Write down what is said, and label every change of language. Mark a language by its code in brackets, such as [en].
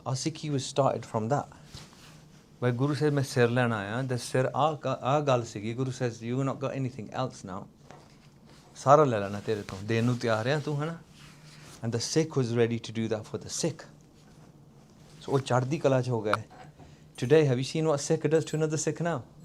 [en] Our Sikhi was started from that. Where Guru says [pa] ਮੈਂ ਸਿਰ ਲੈਣ ਆਇਆ, the ਸਿਰ ਆ ਗੱਲ ਸੀਗੀ। [en] Guru says you not got anything else now. [pa] ਸਾਰਾ ਲੈ ਲੈਣਾ ਤੇਰੇ ਤੋਂ, ਦੇਣ ਨੂੰ ਤਿਆਰ ਆ ਤੂੰ, ਹੈ ਨਾ। [en] and the Sikh was ready to do that for the Sikh, [pa] So chardi kala ho gaya. [en] Today, have you seen what Sikh does to another Sikh now?